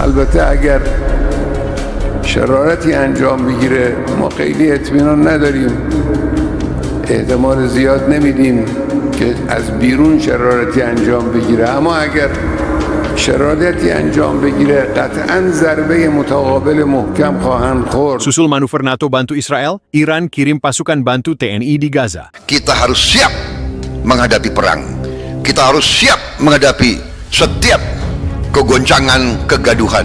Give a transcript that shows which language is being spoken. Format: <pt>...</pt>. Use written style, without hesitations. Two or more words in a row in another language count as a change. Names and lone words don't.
<fa>البته اگر شرارتی انجام بگیره ما خیلی اطمینان نداریم، احتمال زیاد نمیدیم که از بیرون شرارتی انجام بگیره، اما اگر شرارتی انجام بگیره قطعاً ضربه متقابل محکم خواهند خورد.</fa> <id>Susul manuver NATO bantu Israel, Iran kirim pasukan bantu TNI di Gaza. Kita harus siap menghadapi perang. Kita harus siap menghadapi setiap kegoncangan, kegaduhan.</id>